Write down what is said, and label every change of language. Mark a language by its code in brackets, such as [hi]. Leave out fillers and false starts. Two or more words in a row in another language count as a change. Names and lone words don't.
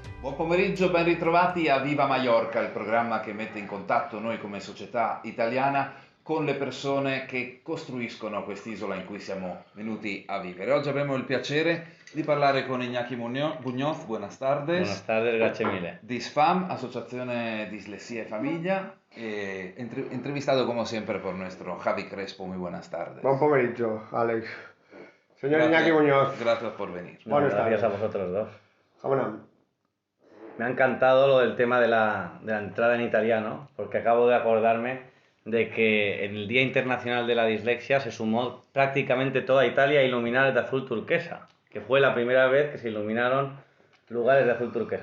[it] Buon pomeriggio, ben ritrovati a Viva Mallorca, il programma che mette in contatto noi come società italiana con le persone che costruiscono quest'isola in cui siamo venuti a vivere. Oggi abbiamo il piacere di parlare con Iñaki Muñoz, buenas [es] Buenas tardes, tardes, [it] grazie mille. [es] di SFAM, Asociazione Dislexia y Familia, entrevistado como siempre por nuestro Javi Crespo. Muy buenas tardes. [it] Buen pomeriggio, Alex. Señor [es] Gracias, Iñaki Muñoz. gracias por venir. No, Buenas gracias tardes. a vosotros dos. Vámonos. Me ha encantado lo del tema de la entrada en italiano, porque acabo de acordarme de que en el Día Internacional de la Dislexia se sumó prácticamente toda Italia a iluminar de azul turquesa, que fue la primera vez que se iluminaron lugares de azul turquesa.